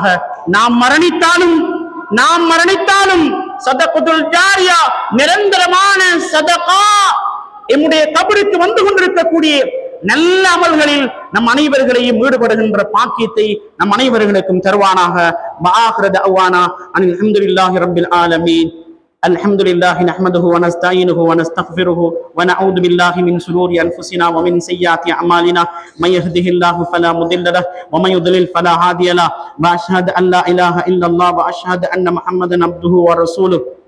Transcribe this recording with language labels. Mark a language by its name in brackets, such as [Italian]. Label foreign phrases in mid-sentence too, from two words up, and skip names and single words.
[Tamil] நாம் மரணித்தாலும் [Arabic] صدقة جارية, [Tamil] நிரந்தரமான சதகா, நம்முடைய கபருக்கு வந்து கொண்டிருக்கக்கூடிய நல்ல அமல்களில் நம் அனைவர்களையும் ஈடுபடுகின்ற பாக்கியத்தை நம் அனைவர்களுக்கும் தருவானாக. [Arabic] وآخر دعوانا أن الحمد لله رب العالمين. الحمد لله نحمده ونستعينه ونستغفره ونعوذ بالله من شرور أنفسنا ومن سيئات أعمالنا من يهده الله فلا مضل له ومن يضلل فلا هادي له وأشهد أن لا إله إلا الله وأشهد أن محمدا عبده ورسوله.